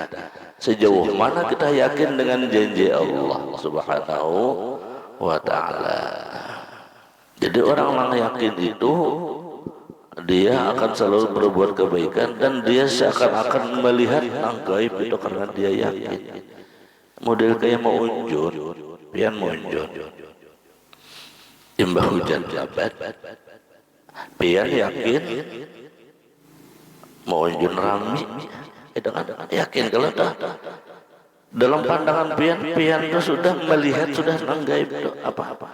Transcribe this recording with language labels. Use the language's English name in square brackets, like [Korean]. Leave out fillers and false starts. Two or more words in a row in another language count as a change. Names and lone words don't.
[Indonesian] Sejauh mana kita yakin dengan janji Allah Subhanahu wa Ta'ala. Jadi orang yang yakin itu dia akan selalu berbuat kebaikan dan dia seakan-akan melihat ang gaib itu karena dia yakin. [Banjar] Model kayak mau unjun, pian mau unjun, imbah hujan lebat, pian yakin mau unjun rami, itu kan yakin kalau dah dalam pandangan pian itu sudah melihat sudah nang gaib itu apa-apa.